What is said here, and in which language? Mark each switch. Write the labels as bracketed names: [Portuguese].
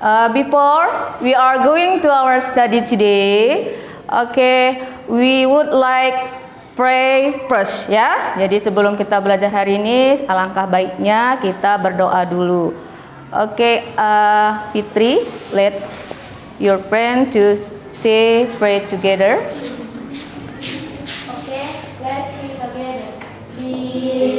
[English] Before we are going to our study today, okay, we would like pray first, ya. [Indonesian] Jadi sebelum kita belajar hari ini, alangkah baiknya kita berdoa dulu. [English] Okay, Fitri, let's your friend to say pray together. Okay, let's read together.